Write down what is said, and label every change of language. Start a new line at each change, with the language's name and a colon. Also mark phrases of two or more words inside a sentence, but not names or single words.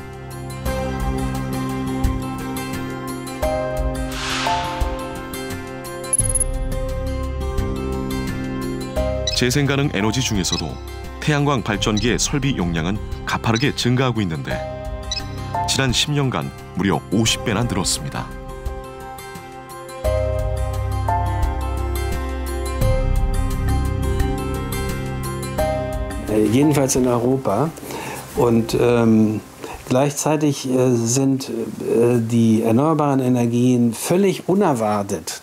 Korean: 재생 가능 에너지 중에서도 태양광 발전기의 설비 용량은 가파르게 증가하고 있는데 지난 10년간 무려 50배나 늘었습니다.
German: Jedenfalls in Europa. Und gleichzeitig sind die erneuerbaren Energien völlig unerwartet.